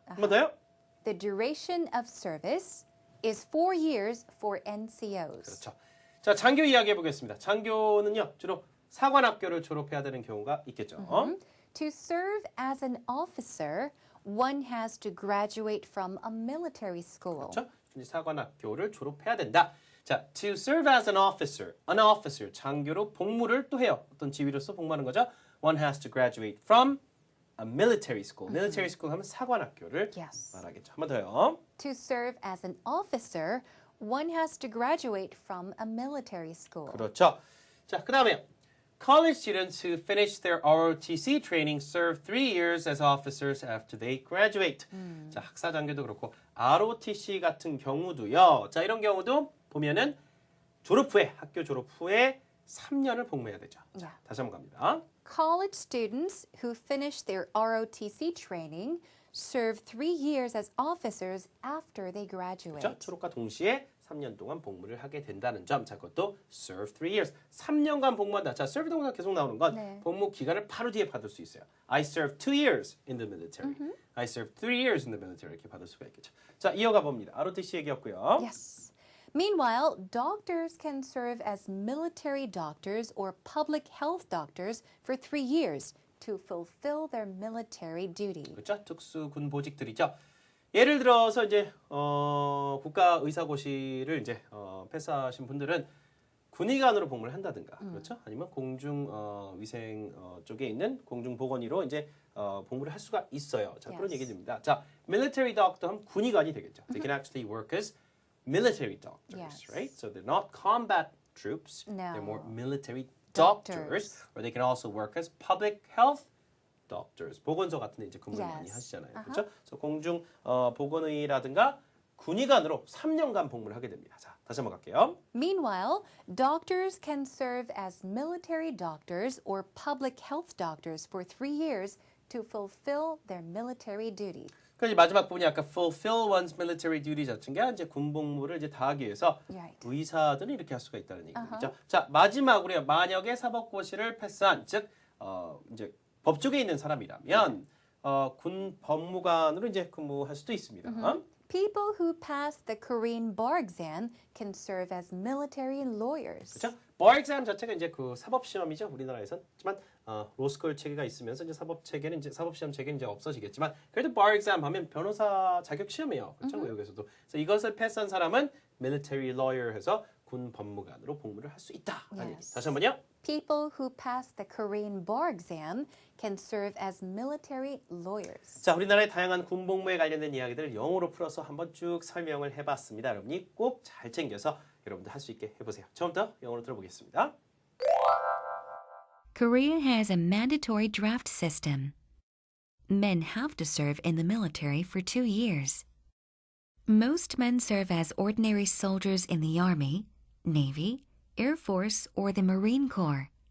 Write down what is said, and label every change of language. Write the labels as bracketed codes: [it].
[ko] 한 번 더요. [en] The duration of service is 4 years for NCOs. [ko] 그렇죠. 자, 장교 이야기 해보겠습니다. 장교는요, 주로 사관학교를 졸업해야 되는 경우가 있겠죠. [en] To serve as an officer, one has to graduate from a military school. [ko] 그렇죠? 사관학교를 졸업해야 된다. 자, [en] to serve as an officer, [ko] 장교로 복무를 또 해요. 어떤 지위로서 복무하는 거죠? [en] One has to graduate from a military school. [ko] military school 하면 사관학교를 [en] Yes. [ko] 말하겠죠. 한 번 더요. [en] To serve as an officer, one has to graduate from a military school. [ko] 그렇죠. 자, 그 다음에 [en] college students who finish their ROTC training serve 3 years as officers after they graduate. [ko] 자, 학사 장교도 그렇고 ROTC 같은 경우도요. 자, 이런 경우도 보면은 졸업 후에 학교 졸업 후에 3년을 복무해야 되죠. 자, [en] Yeah. [ko] 다시 한번 갑니다. [en] College students who finish their ROTC training serve 3 years as officers after they graduate. [ko] 그렇죠? 졸업과 동시에 3년 동안 복무를 하게 된다는 점. 자, 그것도 serve 3 years. 3년간 복무한다. 자, serve 동사 계속 나오는 건 네. 복무 기간을 바로 뒤에 받을 수 있어요. [en] I served 2 years in the military. I served 3 years in the military. [ko] 이렇게 받을 수가 있겠죠. 자, 이어가 봅니다. ROTC 얘기였고요. [en] Yes. Meanwhile, doctors can serve as military doctors or public health doctors for 3 years to fulfill their military duty. [ko] 그렇죠? 특수군 보직들이죠. 예를 들어서 이제 국가의사고시를 이제 패스하신 분들은 군의관으로 복무를 한다든가, 그렇죠? 아니면 공중 위생 쪽에 있는 공중보건의로 이제 복무를 할 수가 있어요. 자, 그런 Yes. 얘기입니다. 자, military doctor 하면 군의관이 되겠죠. [en] They can actually work as military doctors, Yes. right? So they're not combat troops. No. They're more military Doctors. doctors, or they can also work as public health doctors. [ko] 보건소 같은 데 이제 근무를 [en] Yes. [ko] 많이 하시잖아요. 그렇죠? 그래서 공중 보건의라든가 군의관으로 3년간 복무를 하게 됩니다. 자, 다시 한번 갈게요. [en] Meanwhile, doctors can serve as military doctors or public health doctors for 3 years to fulfill their military duty. [ko] 그래서 마지막 부분이 아까 [en] fulfill one's military duty [ko] 자체가 이제 군복무를 이제 다하기 위해서 [en] Right. [ko] 의사들은 이렇게 할 수가 있다는 얘기죠. 자, 마지막으로요. 만약에 사법고시를 패스한 즉 이제 법조계에 있는 사람이라면 군 법무관으로 이제 근무할 수도 있습니다. [en] People who pass the Korean bar exam can serve as military lawyers. [ko] 그렇죠? bar exam 자체가 이제 그 사법 시험이죠. 우리나라에선. 하지만 로스쿨 체계가 있으면서 이제 사법 체계는 이제 사법 시험 체계는 이제 없어지겠지만 그래도 bar exam 하면 변호사 자격 시험이에요. 그렇죠? 외국에서도. 그래서 이것을 패스한 사람은 [en] military lawyer [ko] 해서 군 법무관으로 복무를 할 수 있다라는 얘기. [en] Yes. [ko] 다시 한번요. [en] People who pass the Korean bar exam can serve as military lawyers. [ko] 자, 우리나라의 다양한 군 복무에 관련된 이야기들을 영어로 풀어서 한번 쭉 설명을 해봤습니다. 여러분이 꼭 잘 챙겨서 여러분도 할 수 있게 해보세요. 처음부터 영어로 들어보겠습니다. [en] Korea has a mandatory draft system. Men have to serve in the military for 2 years. Most men serve as ordinary soldiers in the Army, Navy, Air Force, or the Marine Corps.